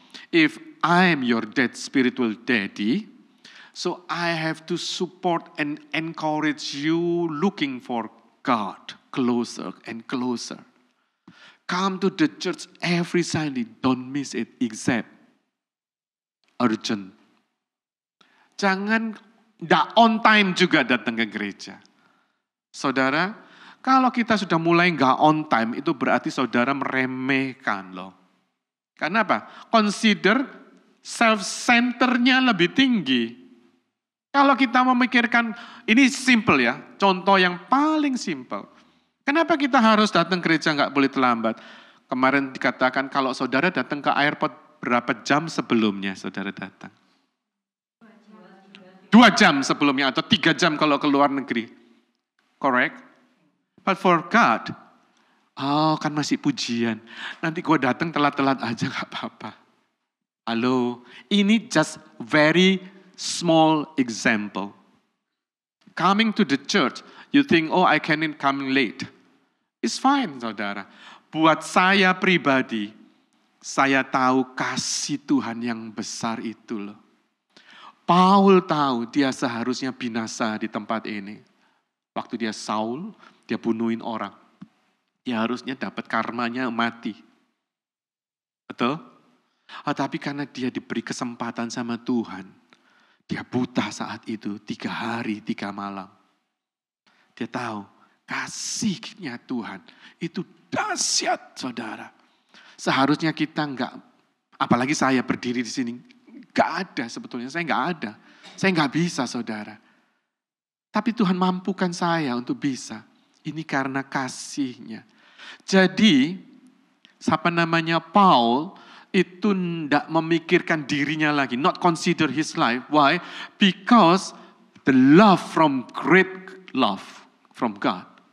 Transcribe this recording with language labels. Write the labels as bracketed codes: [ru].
[en] If I am your dad spiritual daddy, so I have to support and encourage you looking for God closer and closer. Come to the church every Sunday, don't miss it except urgent. [id] Jangan tidak on time juga datang ke gereja. Saudara, kalau kita sudah mulai nggak on time, itu berarti saudara meremehkan loh. Karena apa? Consider self-centernya lebih tinggi. Kalau kita memikirkan, ini simple ya, contoh yang paling simple. Kenapa kita harus datang gereja nggak boleh terlambat? Kemarin dikatakan kalau saudara datang ke airport berapa jam sebelumnya saudara datang? 2 jam sebelumnya atau 3 jam kalau ke luar negeri. [en] Correct? But for God, oh [id] kan masih pujian. Nanti gue datang telat-telat aja gak apa-apa. Halo, ini [en] just very small example. Coming to the church, you think, oh I can come late. It's fine saudara. [id] Buat saya pribadi, saya tahu kasih Tuhan yang besar itu loh. Paul tahu dia seharusnya binasa di tempat ini. Waktu dia Saul, dia bunuhin orang. Dia harusnya dapat karmanya mati. Betul? Tapi karena dia diberi kesempatan sama Tuhan, dia buta saat itu 3 hari 3 malam. Dia tahu kasihnya Tuhan itu dahsyat saudara. Seharusnya kita enggak, apalagi saya berdiri di sini, enggak ada sebetulnya, saya enggak ada. Saya enggak bisa saudara. Tapi Tuhan mampukan saya untuk bisa. Ini karena kasihnya. Jadi, siapa namanya Paul, itu tidak memikirkan dirinya lagi. [en] Not consider his life. Why? Because the love from great love from God.